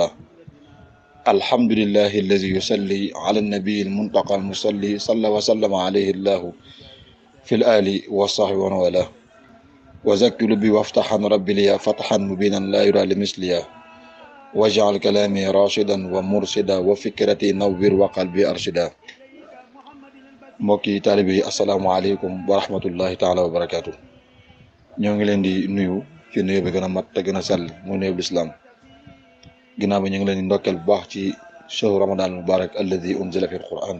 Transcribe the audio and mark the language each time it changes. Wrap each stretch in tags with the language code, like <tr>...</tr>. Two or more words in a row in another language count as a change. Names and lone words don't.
<ar>الحمد لله الذي يصلي على النبي المنتقى المصلي صلى وسلم عليه الله في الآل والصحب ومن والاه. وزكت لبي وافتحا ربي لي فتحا مبينا لا يرى لمثليا واجعل كلامي راشدا ومرشدا وفكرتي نور وقلبي أرشدا.</ar> <wo>mbokki taalibe yi</wo> <ar>السلام عليكم ورحمة الله تعالى وبركاته.</ar> <wo>ñoo ngi leen di nuyu ci nuyu bi gën a mat te gën a sell muy nuyu lislaam. ginnaaw bi ñu ngi leen di ndokkeel bu baax ci</wo> <ar>شهر رمضان مبارك الذي أنزل في القرآن.</ar>